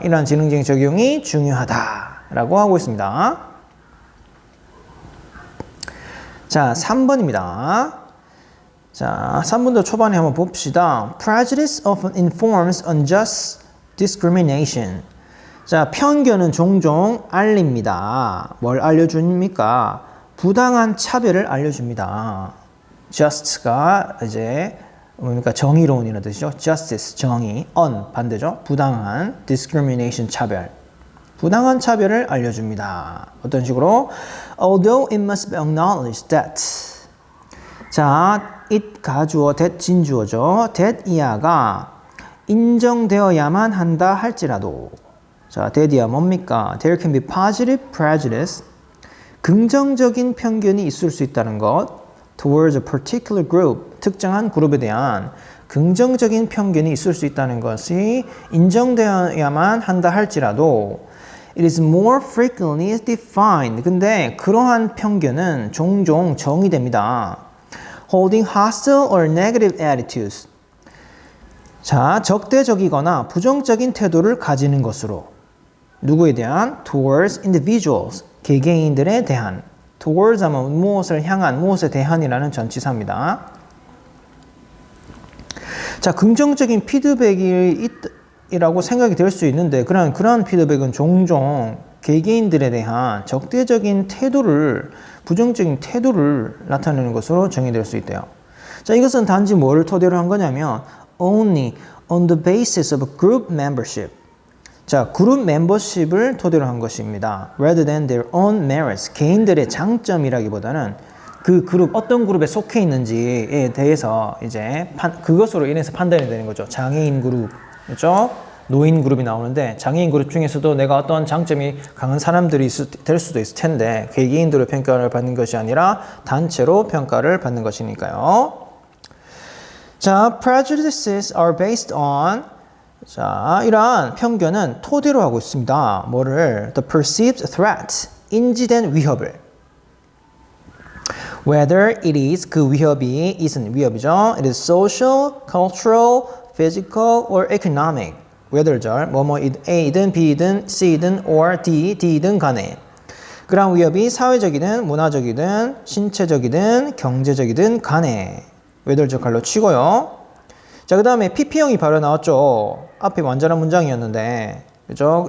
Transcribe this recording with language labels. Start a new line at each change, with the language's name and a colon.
Korean: 이러한 지능적인 적용이 중요하다라고 하고 있습니다. 자, 3번입니다. 자, 3번도 초반에 한번 봅시다.
English: Prejudice often informs unjust discrimination.
Korean: 자, 편견은 종종 알립니다. 뭘 알려줍니까? 부당한 차별을 알려줍니다. just가 이제 뭡니까? 정의로운이라는 뜻이죠. justice, 정의, 반대죠. 부당한, discrimination, 차별. 부당한 차별을 알려줍니다. 어떤 식으로?
English: Although it must be acknowledged that 자, it 가주어, that
Korean: 진주어죠. that 이하가 인정되어야만 한다 할지라도 자, that 이하 뭡니까?
English: There can be positive prejudice
Korean: 긍정적인 편견이 있을 수 있다는 것
English: towards a particular group
Korean: 특정한 그룹에 대한 긍정적인 편견이 있을 수 있다는 것이 인정되어야만 한다 할지라도
English: It is more frequently defined
Korean: 근데 그러한 편견은 종종 정의됩니다.
English: Holding hostile or negative attitudes.
Korean: 자, 적대적이거나 부정적인 태도를 가지는 것으로 누구에 대한?
English: Towards individuals.
Korean: 개개인들에 대한. Towards 하면 무엇을 향한, 무엇에 대한이라는 전치사입니다. 자, 긍정적인 피드백이라고 생각이 될 수 있는데 그러한 피드백은 종종 개개인들에 대한 적대적인 태도를 부정적인 태도를 나타내는 것으로 정의될 수 있대요. 자, 이것은 단지 뭐를 토대로 한 거냐면
English: only on the basis of a group membership.
Korean: 자, 그룹 멤버십을 토대로 한 것입니다.
English: rather than their own merits.
Korean: 개인들의 장점이라기보다는 그 그룹 어떤 그룹에 속해 있는지에 대해서 이제 그것으로 인해서 판단이 되는 거죠. 장애인 그룹, 그렇죠? 노인 그룹이 나오는데 장애인 그룹 중에서도 내가 어떤 장점이 강한 사람들이 될 수도 있을 텐데 개개인들로 평가를 받는 것이 아니라 단체로 평가를 받는 것이니까요. 자,
English: prejudices are based on
Korean: 자, 이러한 편견은 토대로 하고 있습니다. 뭐를?
English: The perceived threat,
Korean: 인지된 위협을.
English: Whether it is
Korean: 그 위협이
English: isn't 위협이죠. It is social, cultural, physical, or economic.
Korean: whether절 뭐뭐 A든 B든 C든 or D든 간에 그러한 위협이 사회적이든 문화적이든 신체적이든 경제적이든 간에 whether절 갈로 치고요. 자, 그 다음에 PP형이 바로 나왔죠. 앞에 완전한 문장이었는데 그죠?